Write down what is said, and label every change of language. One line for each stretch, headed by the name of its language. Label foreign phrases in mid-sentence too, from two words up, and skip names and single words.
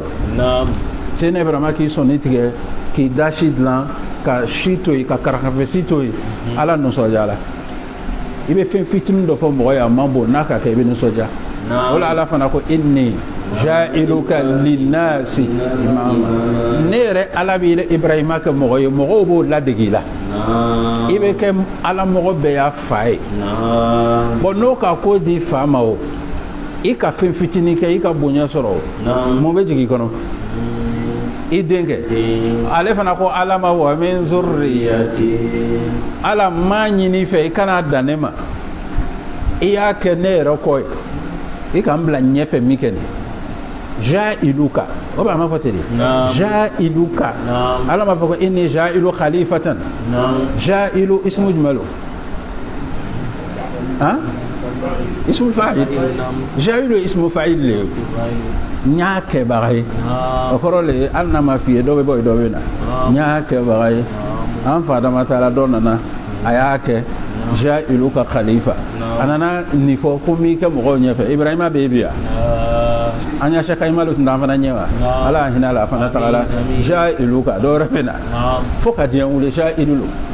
Bambara: seyidina ibrahim k'i sɔnni tigɛ k'i da si dilan ka si to yen ka karakafɛsi to yen ala nisɔndiya la i bɛ fɛn fitinin dɔ fɔ mɔgɔ ye a man bon n'a ka kɛ i bɛ nisɔndiya o la ala fana ko
Arabic: إني جاعلك للناس إماما
Bambara: ne yɛrɛ ala bɛ ibrahima kɛ mɔgɔ ye mɔgɔw b'o ladege i la i bɛ kɛ ala mɔgɔ bɛɛ y'a fa ye bon n'o ka ko di fa ma o i ka fɛn fitinin kɛ i ka bonya sɔrɔ o mun bɛ jigin i kɔnɔ i denkɛ ale fana ko ala ma
Arabic: ومن ذريتي
Bambara: ala m'a ɲini fɛ i kana dan ne ma i y'a kɛ ne yɛrɛ kɔ ye i ka n bila ɲɛfɛ min kɛ nin ja'iluka o b'a ma fɔ ten de ja'iluka ala m'a fɔ ko
Arabic: إني جاعل خليفة جاعل اسم
Bambara: jumɛn lo han
Arabic: اسم فاعل جاعل اسم فاعل
Bambara: le n y'a kɛbaga ye o kɔrɔ le ye hali n'a ma f'i ye dɔ bɛ bɔ yen dɔ bɛ na n y'a kɛbaga ye an fa dama taara dɔ nana a y'a kɛ
Arabic: جاعلك خليفة
Bambara: a nana nin fɔ ko n b'i kɛ mɔgɔw ɲɛfɛ ibrahima bɛ bi yan an y'a sɛka imalu tun t'an fana ɲɛ wa ala y'a hinɛ a la a fana tagala ja'iluka dɔ wɛrɛ bɛ na fo ka diɲɛ wuli ja'ilu lo